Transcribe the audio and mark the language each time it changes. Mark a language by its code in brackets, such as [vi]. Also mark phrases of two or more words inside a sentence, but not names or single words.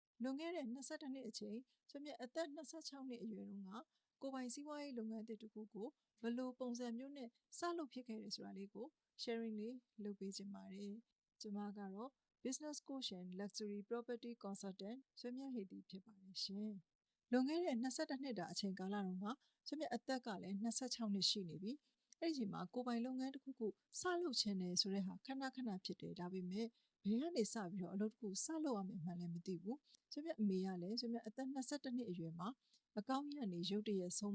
[my] လွန်ခဲ့တဲ့22နှစ်အချိန်ကျွန်မအသက်26နှစ်အရွယ်တုန်းကကိုပိုင်စီးပွားရေးလုပ်ငန်းတစ်ခုကိုဘယ်လိုပုံစံမျိုးနဲ့စလုပ်ဖြစ်ခဲ့တယ်ဆိုတာလေးကို sharing လေးလုပ်ပေးခြင်းပါတယ်ကျွန်မကတော့ [en] business coach and luxury property consultant [my] ဆွေမြတ်ဟေတီဖြစ်ပါတယ်ရှင်လွန်ခဲ့တဲ့22နှစ်တာအချိန်ကာလတုန်းကကျွန်မအသက်ကလည်း26 နှစ်ရှိနေပြီအဲ့ဒီချိန်မှာကိုပိုင်လုပ်ငန်းတစ်ခုခုစလုပ်ခြင်းတယ်ဆိုတဲ့ဟာခဏဖြစ်တယ်ဒါပေမဲ့ဘယ်ကနေစပြီးတော့အလုပ်တစ်ခုစလုပ်ရမယ်မှန်းလည်းမသိဘူးကျွန်မအမေကလည်းကျွန်မအသက်22နှစ်အရွယ်မှာအကောင်းကြီးကနေရုတ်တရက်ဆုံးမ